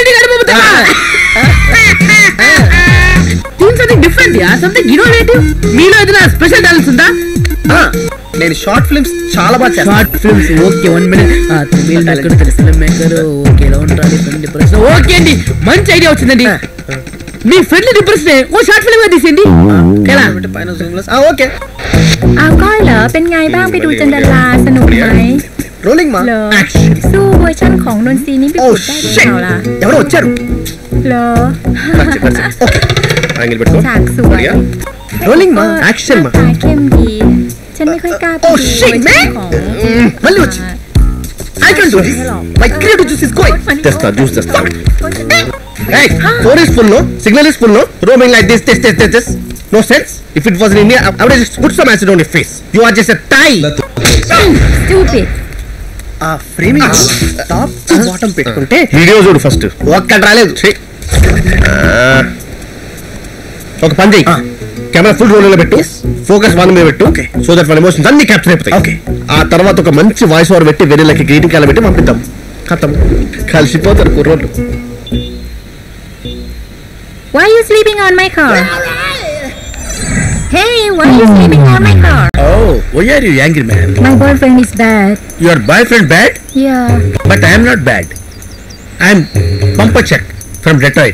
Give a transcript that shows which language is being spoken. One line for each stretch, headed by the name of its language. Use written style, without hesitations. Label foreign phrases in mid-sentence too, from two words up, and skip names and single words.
English: special talents
Telugu: ఉందా? నేను
English: short films
Telugu: చాలా బాగా చేస్తాను.
English: short films okay. 1 minute.
Telugu: ఓకే అండి, మంచి ఐడియా వచ్చిందండి. మీ
English: friend depression
Telugu: ఓ
English: short film
Telugu: గా తీసేయండి. ఓకే.
Thai: เอาก็เหรอเป็นไงบ้างไปดูจันดาราสนุกไหม
Telugu: రోలింగ్ మా
Thai: สู้เวอร์ชั่นของนนทรีนี่ไปพูดได้หรือเปล่าล่ะ
Telugu: ఎవరో వచ్చారు.
Thai: เหรอฉากสวย
Telugu: రోలింగ్ మా యాక్షన్ మా
Thai: ตาเข้มดีฉันไม่ค่อยกล้าไปดูเวอร์ชั่นของ
Telugu: మళ్ళీ వచ్చి
English: I can do this. My creative juice is going. Testa juice testa. Hey, phone is full no, signal is full no, roaming like this. No sense. If it was in India, I would have just put some acid on your face. You are just a tie. Stupid. Framing top to bottom పెట్టుకుంటే
Telugu: వీడియో చూడు ఫస్ట్. ఒక్కటి రాలేదు. ఒక పని చెయ్యి,
English: camera full roll
Telugu: లో పెట్టు,
English: focus one
Telugu: మీద పెట్టు,
English: so that
Telugu: మన ఎమోషన్స్ అన్ని క్యాప్చర్ అయిపోతాయి. ఓకే. ఆ తర్వాత ఒక మంచి
English: voice over
Telugu: పెట్టి వెన్నెలకి
English: greeting card
Telugu: పెట్టి పంపిద్దాం. ఖతం, కలిసిపోతారు కుర్రోళ్ళు.
English: Why are you sleeping on my car? Hey, why are you sleeping on my car? Oh, why are you angry, man? My boyfriend is bad. Your boyfriend bad? Yeah. But I am not bad. I am Pampachak from Detroit.